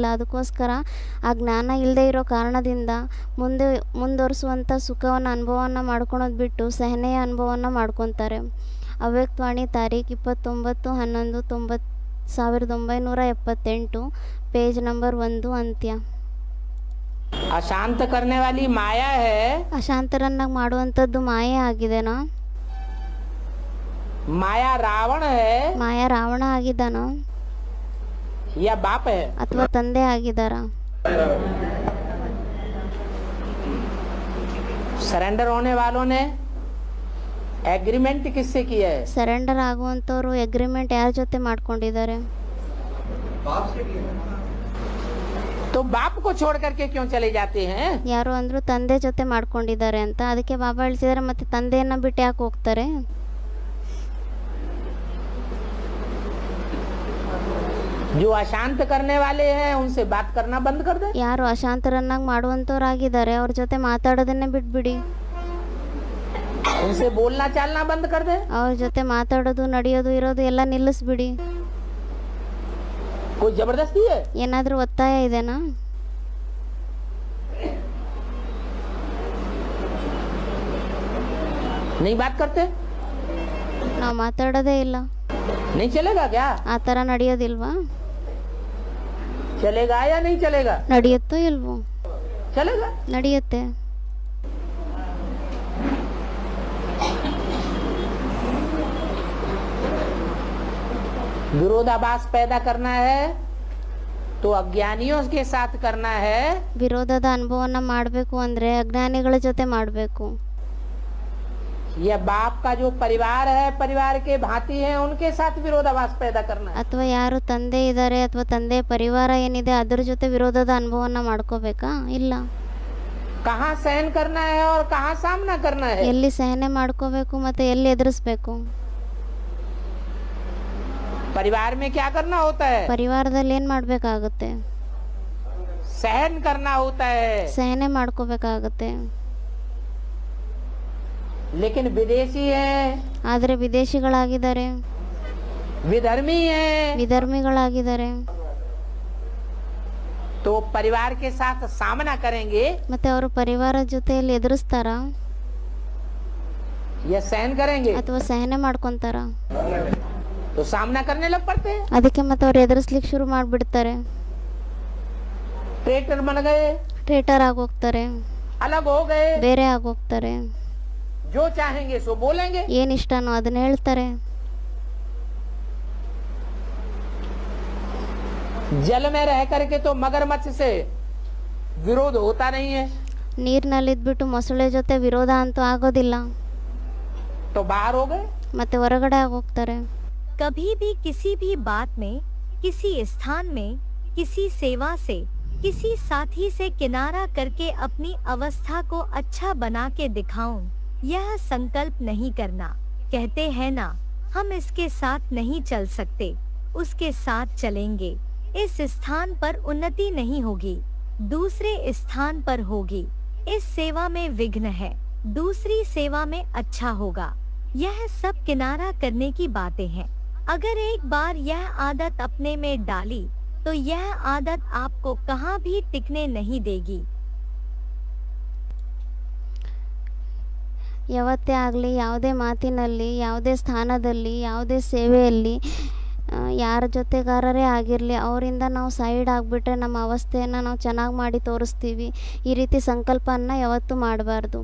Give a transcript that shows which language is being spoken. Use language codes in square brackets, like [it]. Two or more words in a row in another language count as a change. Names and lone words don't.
[kn] ಅದಕ್ಕೋಸ್ಕರ ಆ ಜ್ಞಾನ ಇಲ್ಲದೆ ಇರೋ ಕಾರಣದಿಂದ ಮುಂದುವರಿಸುವಂಥ ಸುಖವನ್ನು ಅನುಭವವನ್ನು ಮಾಡ್ಕೊಳೋದು ಬಿಟ್ಟು ಸಹನೆಯ ಅನುಭವವನ್ನು ಮಾಡ್ಕೊತಾರೆ. ಅವ್ಯಕ್ತವಾಣಿ ತಾರೀಖು 29/9/1978, ಪೇಜ್ ನಂಬರ್ 1 ಅಂತ್ಯ. [hi] अशांत करने वाली माया है, [kn] ಅಶಾಂತರನ್ನಾಗಿ ಮಾಡುವಂಥದ್ದು ಮಾಯೆ ಆಗಿದೆನಾ? [hi] माया रावण है [kn] ಮಾಯಾ ರಾವಣ ಆಗಿದ್ದಾನೋ [hi] या बाप है? [kn] ಅಥವಾ ತಂದೆ ಆಗಿದ್ದಾರಾ? [hi] सरेंडर होने वालों ने एग्रीमेंट किससे किया है? [kn] ಸರೆಂಡರ್ ಆಗುವಂಥವ್ರು ಎಗ್ರಿಮೆಂಟ್ ಯಾರ ಜೊತೆ ಮಾಡ್ಕೊಂಡಿದ್ದಾರೆ? [hi] तो बाप को छोड़ करके क्यों चले जाते हैं? [kn] ಯಾರು ಅಂದ್ರು ತಂದೆ ಜೊತೆ ಮಾಡ್ಕೊಂಡಿದ್ದಾರೆ ಅಂತ. ಅದಕ್ಕೆ ಬಾಬಾ ಹೇಳ್ತಿದ್ದಾರೆ, ಮತ್ತೆ ತಂದೆಯನ್ನ ಬಿಟ್ಟು ಯಾಕೆ ಹೋಗ್ತಾರೆ? [hi] जो अशांत करने वाले हैं उनसे बात करना बंद कर दे। [kn] ಯಾರು ಅಶಾಂತರನ್ನಾಗಿ ಮಾಡುವಂಥವ್ರಾಗಿದ್ದಾರೆ ಅವ್ರ ಜೊತೆ ಮಾತಾಡೋದನ್ನೇ ಬಿಟ್ಬಿಡಿ. [hi] उनसे बोलना चालना बंद कर दे। [kn] ಅವ್ರ ಜೊತೆ ಮಾತಾಡೋದು ನಡೆಯೋದು ಇರೋದು ಎಲ್ಲ ನಿಲ್ಲಿಸ್ಬಿಡಿ. [hi] कोई जबरदस्ती है? [kn] ಏನಾದರೂ ಒತ್ತಾಯ ಇದೆನಾ? [hi] नहीं बात करते? [kn] ನಾವು ಮಾತಾಡೋದೇ ಇಲ್ಲ. [hi] नहीं चलेगा क्या? [kn] ಆ ಥರ ನಡೆಯೋದಿಲ್ವಾ? [hi] चलेगा या नहीं चलेगा? [kn] ನಡೆಯುತ್ತೋ ಇಲ್ವೋ? [hi] चलेगा। [kn] ನಡೆಯುತ್ತೆ. [hi] विरोधाभास पैदा करना है तो अज्ञानियों के साथ करना है। [kn] ವಿರೋಧದ ಅನುಭವನ ಮಾಡಬೇಕು ಅಂದರೆ ಅಜ್ಞಾನಿಗಳ ಜೊತೆ ಮಾಡಬೇಕು. [hi] यह बाप का जो परिवार है, परिवार के भांति है, उनके साथ विरोधाभास पैदा करना है। [kn] ಅಥವಾ ಯಾರು ತಂದೆ ಇದ್ದಾರೆ ಅಥವಾ ತಂದೆ ಪರಿವಾರ ಏನಿದೆ ಅದರ ಜೊತೆ ವಿರೋಧದ ಅನುಭವನ ಮಾಡ್ಕೋಬೇಕಾ? ಇಲ್ಲ. [hi] कहाँ सहन करना है और कहाँ सामना करना है? [kn] ಎಲ್ಲಿ ಸಹನೆ ಮಾಡ್ಕೋಬೇಕು ಮತ್ತೆ ಎಲ್ಲಿ ಎದುರಿಸ್ಬೇಕು? [hi] परिवार में क्या करना होता है? [kn] ಪರಿವಾರದಲ್ಲಿ ಏನು ಮಾಡಬೇಕಾಗುತ್ತೆ? [hi] सहन करना होता है। [kn] ಸಹನೆ ಮಾಡ್ಕೋಬೇಕಾಗುತ್ತೆ. [hi] लेकिन विदेशी है, [kn] ಆದರೆ ವಿದೇಶಿಗಳಾಗಿದ್ದಾರೆ, [hi] विधर्मी है, [kn] ವಿಧರ್ಮಿಗಳಾಗಿದ್ದಾರೆ. [hi] तो परिवार के साथ सामना करेंगे [kn] ಮತ್ತೆ ಅವರು ಪರಿವಾರದ ಜೊತೆಯಲ್ಲಿ ಎದುರಿಸ್ತಾರಾ [hi] या सहन करेंगे? [kn] ಅಥವಾ ಸಹನೆ ಮಾಡ್ಕೊಂತಾರ? [hi] तो सामना करने लग पड़ते हैं। [kn] ಅದಕ್ಕೆ ಮತ್ತೆ ಅವ್ರು ಎದುರಿಸ್ಲಿಕ್ಕೆ ಶುರು ಮಾಡಿಬಿಡ್ತಾರೆ. [hi] ट्रेटर बन गए, [kn] ಟ್ರೇಟರ್ ಆಗೋಗ್ತಾರೆ, [hi] अलग हो गए, [kn] ಬೇರೆ ಆಗೋಗ್ತಾರೆ. [hi] जो चाहेंगे सो बोलेंगे। [kn] ಏನು ಇಷ್ಟನೋ ಅದನ್ನ ಹೇಳ್ತಾರೆ. [hi] जल में रह करके तो मगरमच्छ से विरोध होता नहीं है। [kn] ನೀರಿನಲ್ಲಿದ್ಬಿಟ್ಟು ಮೊಸಳೆ ಜೊತೆ ವಿರೋಧ ಅಂತೂ ಆಗೋದಿಲ್ಲ. [hi] तो बाहर हो गए। [kn] ಮತ್ತೆ ಹೊರಗಡೆ ಆಗೋಗ್ತಾರೆ. [hi] कभी भी किसी भी बात में, किसी स्थान में, किसी सेवा से, किसी साथी से किनारा करके अपनी अवस्था को अच्छा बना के दिखाऊं, यह संकल्प नहीं करना। कहते हैं ना, हम इसके साथ नहीं चल सकते, उसके साथ चलेंगे। इस स्थान पर उन्नति नहीं होगी, दूसरे स्थान पर होगी। इस सेवा में विघ्न है, दूसरी सेवा में अच्छा होगा। यह सब किनारा करने की बातें हैं। अगर एक बार यह आदत अपने में डाली तो यह आदत आपको कहाँ भी टिकने नहीं देगी। [kn] ಯಾವತ್ತೇ ಆಗಲಿ, ಯಾವುದೇ ಮಾತಿನಲ್ಲಿ, ಯಾವುದೇ ಸ್ಥಾನದಲ್ಲಿ, ಯಾವುದೇ ಸೇವೆಯಲ್ಲಿ, ಯಾರ ಜೊತೆಗಾರರೇ ಆಗಿರಲಿ, ಅವರಿಂದ ನಾವು ಸೈಡ್ ಆಗಿಬಿಟ್ರೆ ನಮ್ಮ ಅವಸ್ಥೆಯನ್ನು ನಾವು ಚೆನ್ನಾಗಿ ಮಾಡಿ ತೋರಿಸ್ತೀವಿ. ಈ ರೀತಿ ಸಂಕಲ್ಪನ ಯಾವತ್ತೂ ಮಾಡಬಾರ್ದು.